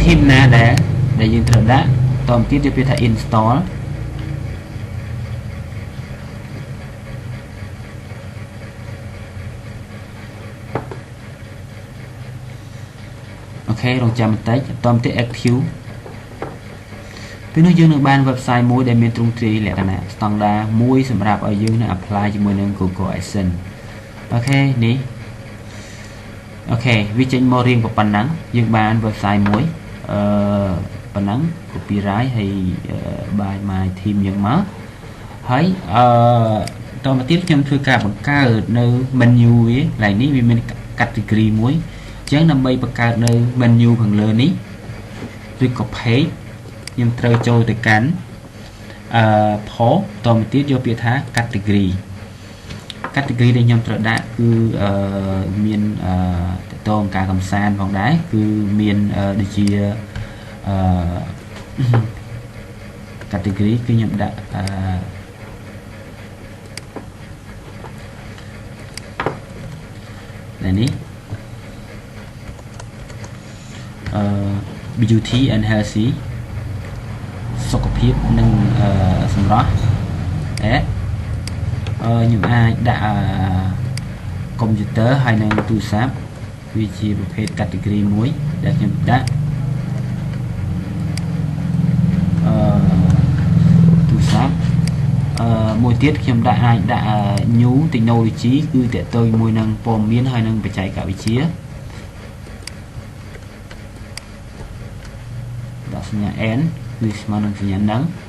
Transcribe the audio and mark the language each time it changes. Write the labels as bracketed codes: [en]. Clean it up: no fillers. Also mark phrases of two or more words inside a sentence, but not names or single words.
[km] ណាដែលយើងត្រូវដាក់តមកទៀតយកពាក្យថា install អូខេរងចាំបន្តិចតមកទៀត active ពេលនោះយើងនឹងបាន website មួយដែលមានទ្រង់ទ្រាយលក្ខណៈ standard មួយសម្រាប់ឲ្យយើងនឹង apply ជាមួយនឹង Google AdSense អូខេនេះអូខេវាចេញមករៀងប៉ុណ្ណឹងយើងបាន website មួយប៉ុណ្ណឹង copyright ហើយ [en] by my team [km] យើងមកហើយតមកទៀតខ្ញុំធ្វើការ បង្កើតនៅ menu វាកន្លែងនេះវាមាន category មួយអញ្ចឹងដើម្បីបង្កើតនៅ menu ខាងលើនេះឬក៏ page ខ្ញុំត្រូវចូលទៅកាន់post តមកទៀតយកពាក្យថា category ដែលខ្ញុំត្រូវដាក់គឺមានតកតងការកំសាន្តផងដែរគឺមានដូចជា category គឺខ្ញុំដាក់នេះ [en] beauty and healthy [km] សុខភាពនិងសម្រស់ខ្ញុំអាចដាក់កុំព្យូទ័រហើយនឹងទូរស័ព្ទវាជាប្រភេទ category មួយដែលខ្ញុំដាក់ ទូរស័ព្ទមួយទៀតខ្ញុំអាចដាក់ [en] new technology [km] គឺតកតមួយនឹងព័ត៌មានហើយនឹងបច្ចេកវិទ្យាដាក់សញ្ញា n គឺស្មើនឹងសញ្ញាហ្នឹង